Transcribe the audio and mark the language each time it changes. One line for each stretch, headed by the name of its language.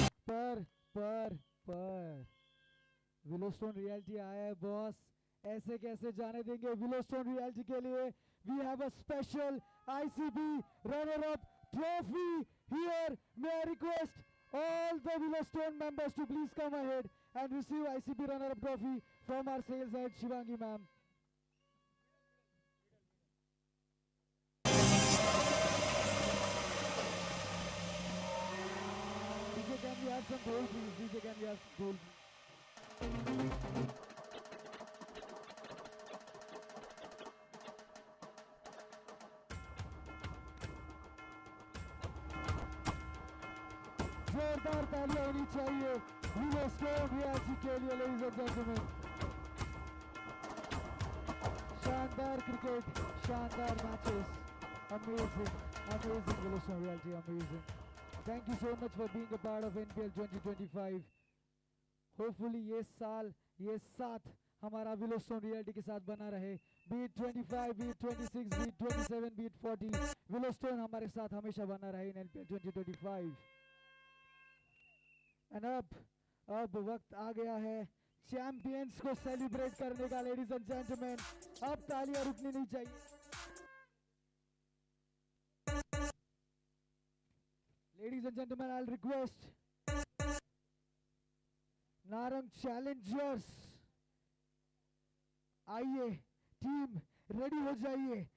Hindi: पर विलोस्टोन रियलिटी आया है बॉस, ऐसे कैसे जाने देंगे.
English: Willowstone reality
Hindi: के लिए
English: We have a special ICB runner up trophy here. May I request all the Willowstone members to please come ahead and receive ICB runner-up trophy from our sales head Shivangi ma'am. DJ, can we have some gold please? DJ, can we have some gold please?
Hindi: जोरदार तालियां होनी चाहिए विलोस्टोन reality के लिए
English: ladies and gentlemen.
Hindi: शानदार cricket, शानदार matches,
English: amazing Willowstone Realty, amazing. Thank you so much for being a part of NBL 2025.
Hindi: Hopefully ये साल, ये साथ हमारा Willowstone Realty के साथ बना रहे.
English: Be it 25, be it 26, be it 27, be it 40, Willowstone
Hindi: हमारे साथ हमेशा बना रहे
English: in NBL 2025.
Hindi: And अब वक्त आ गया है चैंपियंस को सेलिब्रेट करने का.
English: ladies and gentleman,
Hindi: अब तालियां रुकनी नहीं चाहिए.
English: ladies and gentleman, I will request Narang challengers,
Hindi: आइए टीम रेडी हो जाइए.